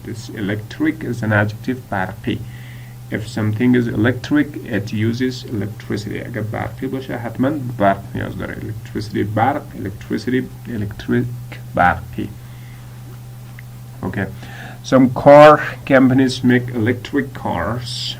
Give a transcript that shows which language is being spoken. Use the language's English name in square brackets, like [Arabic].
[English] This electric is an adjective برقی. If something is electric, it uses electricity. [Persian] اگر برقی باشه حتما برق نیاز داره. [English] Electricity برق. Electric برقی. Okay. Some car companies make electric cars.